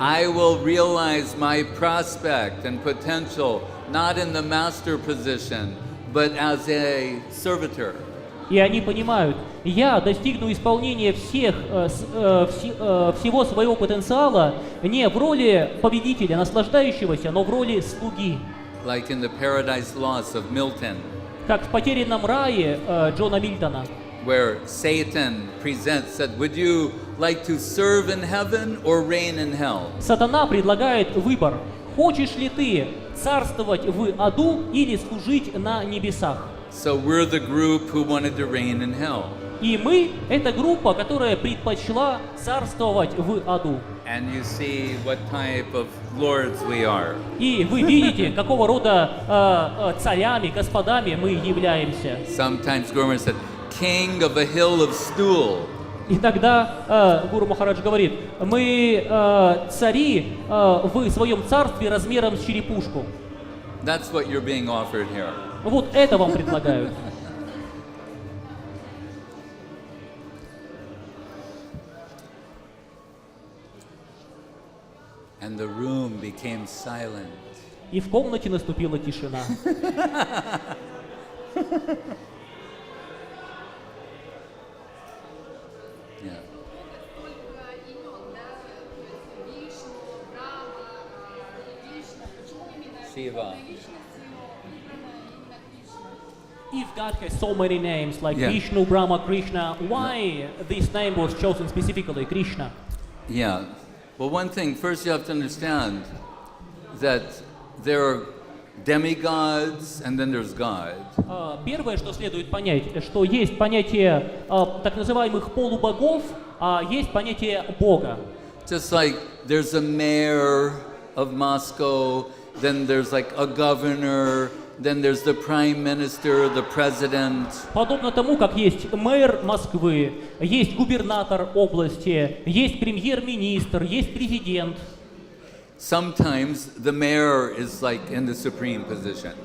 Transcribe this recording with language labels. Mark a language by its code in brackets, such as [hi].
[en] I will realize my prospect and potential not in the master position, but as a servitor. [ru] И они понимают, я достигну исполнения всего своего потенциала не в роли победителя, наслаждающегося, но в роли слуги. [en] Like in the Paradise Lost of Milton, [ru] Как в «Потерянном рае» Джона Мильтона, [en] where Satan presents that, would you like to serve in heaven or reign in hell? [ru] Сатана предлагает выбор. Хочешь ли ты царствовать в аду или служить на небесах? [en] So we're the group who wanted to reign in hell. [ru] И мы — это группа, которая предпочла царствовать в аду. [en] And you see what type of lords we are. [ru] И вы видите, какого рода царями, господами мы являемся. [en] Sometimes Guru Maharaj said, king of a hill of stool. [ru] И тогда Гуру Махарадж говорит, мы цари в своем царстве размером с черепушку. [en] That's what you're being offered here. [ru] Вот это вам предлагают. [en] And the room became silent. [ru] И в комнате наступила тишина. [en] Yeah. Shiva. If God has so many names like Yeah. Vishnu, Brahma, Krishna, why this name was chosen specifically, Krishna? Yeah. Well, one thing, first you have to understand that there are demigods and then there's God. [ru] Первое, что следует понять, что есть понятие так называемых полубогов, а есть понятие Бога. [en] Just like there's a mayor of Moscow, then there's like a governor, then there's the prime minister, the president. [ru] Подобно тому, как есть мэр Москвы, есть губернатор области, есть премьер-министр, есть президент. [en] Sometimes the mayor is like in the supreme position,